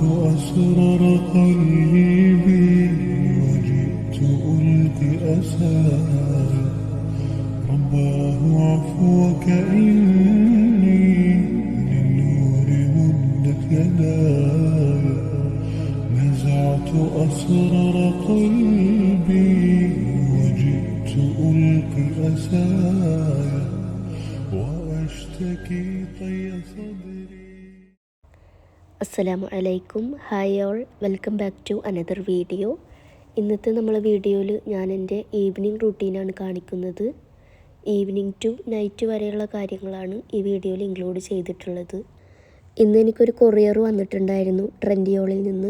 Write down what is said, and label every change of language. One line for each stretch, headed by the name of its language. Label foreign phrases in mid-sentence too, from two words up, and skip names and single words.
Arabic: أسرار قلبي وجئت ألقي أساي رباه عفوك إني للنور مدت يداي نزعت أسرار قلبي وجئت ألقي أساي وأشتكي طي صدري. السلام عليكم.
English: Hi all, welcome back to another video.
Malayalam: ഇന്നത്തെ നമ്മളെ വീഡിയോയിൽ ഞാൻ എൻ്റെ
English: evening routine
Malayalam: കാണിക്കുന്നത്.
English: evening to night
Malayalam: വരെയുള്ള കാര്യങ്ങളാണ് ഈ വീഡിയോയിൽ ഇൻക്ലൂഡ് ചെയ്തിട്ടുള്ളത്. ഇന്ന് എനിക്കൊരു കൊറിയർ വന്നിട്ടുണ്ടായിരുന്നു ട്രെൻഡിയോളിൽ നിന്ന്.